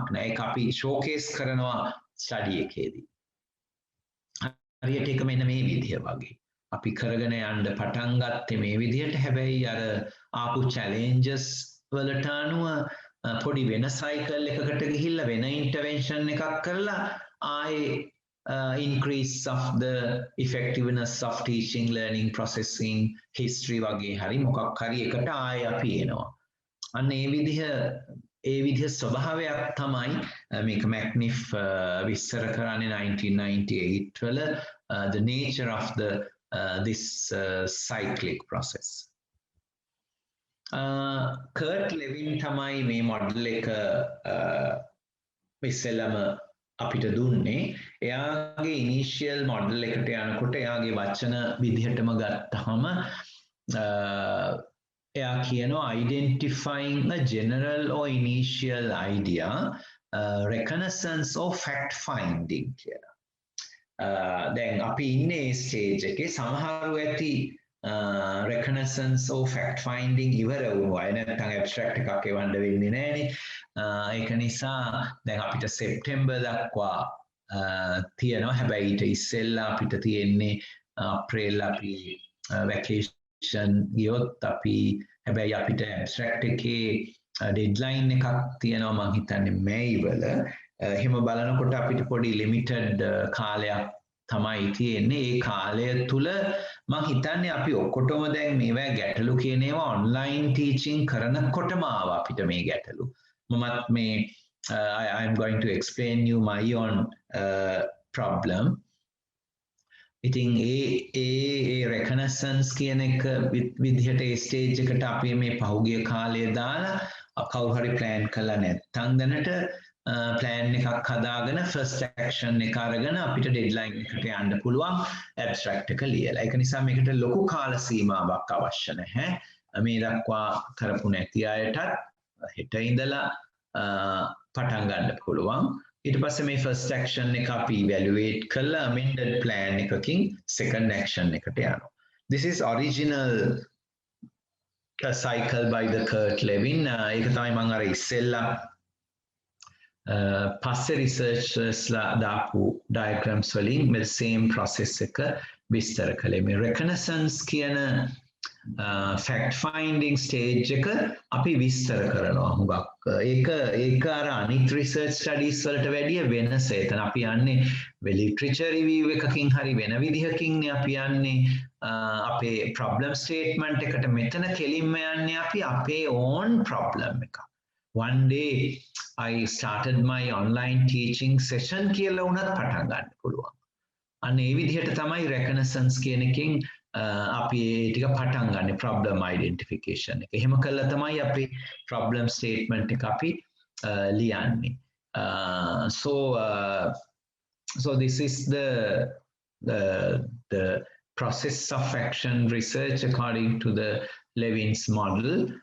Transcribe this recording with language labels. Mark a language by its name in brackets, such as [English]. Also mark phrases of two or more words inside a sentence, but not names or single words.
[Sinhala] නැහැ ඒක අපි ෂෝකේස් කරනවා ස්ටඩි එකේදී හරියට ඒක මෙන්න මේ විදිහ වගේ අපි කරගෙන යන්න පටන් ගත්තේ මේ විදිහට හැබැයි අර ආපු challenges වලට අනුව පොඩි වෙන cycle එකකට ගිහිල්ලා වෙන intervention එකක් කරලා ආයේ [English] increase of the effectiveness of teaching learning processing history [Sinhala] වගේ හරි මොකක් හරි එකට ආයෙ අපි එනවා අන්න ඒ විදිහ ස්වභාවයක් තමයි මේක McNiff විස්තර කරන්නේ 1998 වල [English] the nature of the this cyclic process [Sinhala] කර්ට් ලෙවින් තමයි මේ මොඩල් එක ඉස්සෙල්ලම අපිට දුන්නේ එයාගේ [English] initial model [Sinhala] එකට යනකොට එයාගේ වචන විදිහටම ගත්තහම එයා කියනවා [English] identifying a general or initial idea reconnaissance or fact finding [Sinhala] කියලා. දැන් අපි ඉන්නේ ස්ටේජ් එකේ සමහරව ඇති [English] reconnaissance or fact finding [Sinhala] ඉවර වුණා. නැත්නම් abstract එකක් එවන්න වෙන්නේ නැහනේ. ඒක නිසා දැන් අපිට සෙප්තැම්බර් දක්වා තියෙනවා. හැබැයි ඊට ඉස්සෙල්ලා අපිට තියෙන්නේ අප්‍රේල් අපි වැකේෂන් ගියොත් අපි හැබැයි අපිට abstract එකේ deadline එකක් තියෙනවා මම හිතන්නේ මේ වල. එහෙම බලනකොට අපිට පොඩි limited කාලයක් තමයි තියෙන්නේ. ඒ කාලය තුල මම හිතන්නේ අපි ඔක්කොටම දැන් මේවා ගැටලු කියන ඒවා [English] online teaching [Sinhala] කරනකොටම ආවා අපිට මේ ගැටලු. මමත් මේ [English] I am going to explain you my own problem. [Sinhala] ඉතින් ඒ reconnaissance කියන එක විදිහට ඒ stage එකට අපි මේ පහුගිය කාලය දාලා කවුරු හරි plan කළා නැත්නම් දැනට plan එකක් හදාගෙන [English] first action [Sinhala] එක අරගෙන අපිට deadline එකට යන්න පුළුවන් abstract එක ලියලා. ඒක නිසා මේකට ලොකු කාල සීමාවක් අවශ්‍ය නැහැ. මේ දක්වා කරපු නැති අයටත් හෙට ඉඳලා පටන් ගන්න පුළුවන්. ඊට පස්සේ මේ [English] first action [Sinhala] එක අපි evaluate කරලා [English] amended plan [Sinhala] එකකින් [English] second action [Sinhala] එකට යනවා. [English] This is original cycle by the Kurt Lewin. [Sinhala] ඒක තමයි මම අර ඉස්සෙල්ලා පස්සේ researchersලා දාපු diagrams වලින් මේ [English] same process [Sinhala] එක විස්තර කළේ. මේ reconnaissance කියන [English] fact finding stage [Sinhala] එක අපි විස්තර කරනවා හුඟක්. ඒක අර අනිත් [English] research studies [Sinhala] වලට වැඩිය වෙනස. එතන අපි යන්නේ [English] literature review [Sinhala] එකකින් හරි වෙන විදිහකින් අපි යන්නේ අපේ [English] problem statement [Sinhala] එකට. මෙතන කෙලින්ම යන්නේ අපි අපේ [English] own problem [Sinhala] එක. [English] One day I started my online teaching session [Sinhala] කියලා උනත් පටන් ගන්න පුළුවන්. අන්න ඒ විදිහට තමයි reconnaissance කියන එකෙන් අපි ඒ ටික පටන් ගන්න [English] problem identification [Sinhala] එක. එහෙම කළා තමයි අපි [English] problem statement [Sinhala] එක අපි ලියන්නේ. [English] So this is the process of action research according to the Levin's model.